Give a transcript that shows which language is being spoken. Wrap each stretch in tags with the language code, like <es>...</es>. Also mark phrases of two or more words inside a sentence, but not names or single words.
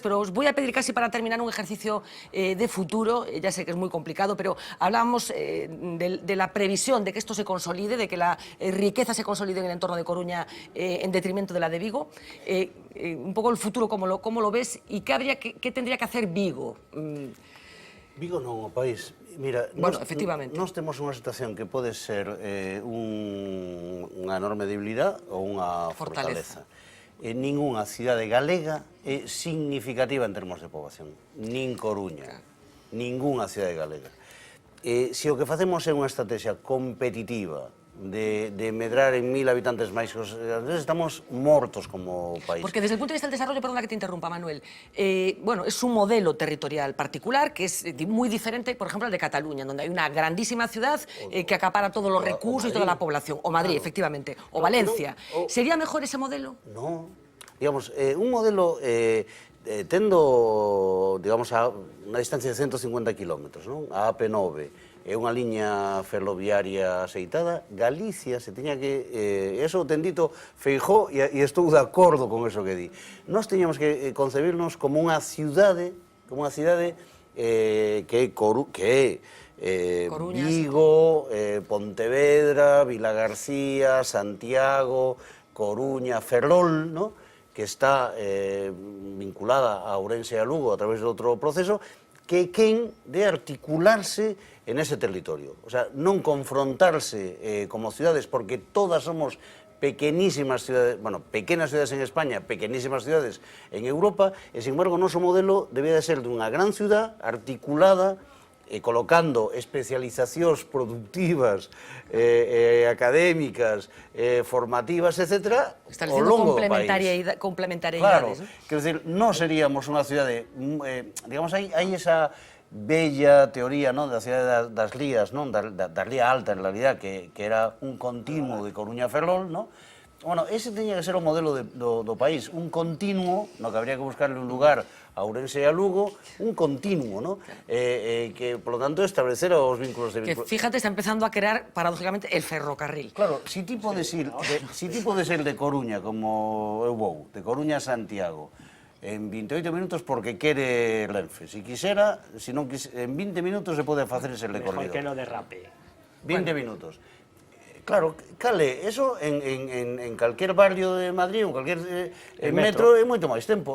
<es>Pero os voy a pedir casi para terminar un ejercicio de futuro, ya sé que es muy complicado, pero hablábamos de la previsión de que esto se consolide, de que la riqueza se consolide en el entorno de Coruña en detrimento de la de Vigo. Un poco el futuro, ¿cómo lo ves? ¿Y qué tendría que hacer Vigo?</es> <gl>Vigo non, o país. Mira, bueno, efectivamente. Nós temos unha situación que pode ser unha enorme debilidade ou unha fortaleza. Ninguna cidade galega é significativa en termos de poboación. Nin Coruña, ninguna cidade galega. Se o que facemos é unha estrategia competitiva de medrar en 1000 habitantes máis, estamos mortos como país.</gl> <es>Porque desde el punto de vista del desarrollo, perdona que te interrumpa, Manuel, bueno, es un modelo territorial particular que es muy diferente, por ejemplo, al de Cataluña, donde hay una grandísima ciudad que acapara todos los recursos y toda la población. O Madrid, efectivamente, o Valencia. ¿Sería mejor ese modelo? No, digamos,</es> <gl>un modelo tendo, digamos, a unha distancia de 150 kilómetros, non? A AP9, é unha liña ferroviaria aceitada, Galicia se tiña que... Eso ten dito Feijóo e estou de acordo con eso que di. Nós teñamos que concebirnos como unha cidade que é Vigo, Pontevedra, Vilagarcía, Santiago, Coruña, Ferrol, ¿no?, que está vinculada a Ourense e a Lugo a través de outro proceso, que quen de articularse en ese territorio.</gl> <es>O sea,</es> <gl>non confrontarse como ciudades, porque todas somos pequenísimas ciudades, bueno, pequenas ciudades en España, pequenísimas ciudades en Europa, e,</gl> <es>sin embargo,</es> <gl>o noso modelo debía de ser dunha gran ciudad articulada, colocando especializacións productivas, académicas, formativas, etc., ao longo do país. Complementariedades. Claro, quero dicir, non seríamos unha cidade, digamos, hai esa bella teoría da cidade das lías, das lía alta,</gl> <es>en realidad,</es> <gl>que era un continuo de Coruña a Ferrol, non? Bueno, ese teña que ser o modelo do país, un continuo, no que habría que buscarle un lugar a Ourense e a Lugo, un continuo, ¿no? Que,</gl> <es>por lo tanto,</es> <gl>establecer os vínculos de...</gl> <es>Que, fíjate, está empezando a crear, paradójicamente, el ferrocarril.</es> <gl>Claro, si ti podes ir de Coruña, como eu vou, de Coruña a Santiago, en 28 minutos porque quere Renfe. Si quisera, en 20 minutos se pode facer ese recorrido.</gl> <es>Mejor que no derrape.</es> <gl>20 minutos. Claro, cale, eso en calquer barrio de Madrid ou calquer metro é moito máis tempo.</gl>